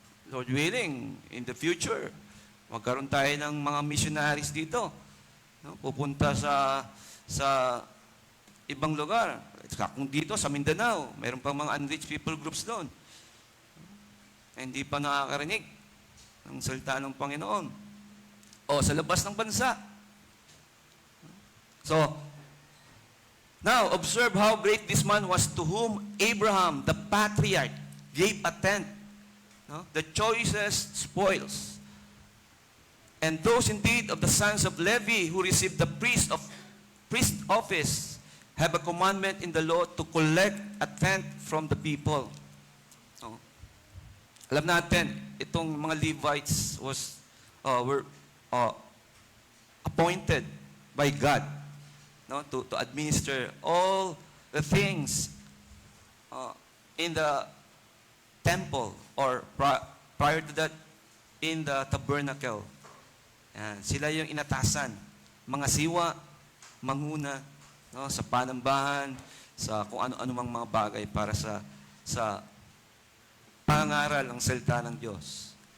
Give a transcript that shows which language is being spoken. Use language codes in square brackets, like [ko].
[en] Lord willing, in the future, [tl] magkaroon tayo ng mga missionaries dito. No? Pupunta sa ibang lugar. Kung dito, sa Mindanao, mayroon pang mga unreached people groups doon. Hindi pa nakakarinig ng salita ng Panginoon. O sa labas ng bansa. [en] So, now, observe how great this man was to whom Abraham, the patriarch, gave a tenth. No? The choicest spoils. And those indeed of the sons of Levi who received the priest office have a commandment in the law to collect a tenth from the people. No? [tl] Alam natin, itong mga [en] Levites were appointed by God, no, to administer all the things in the temple or prior to that in the tabernacle. [tl] Yan, sila yung inatasan, mga siwa, manguna, no, sa panambahan, sa kung ano-ano mang mga bagay para sa pangaral ng salita ng Diyos.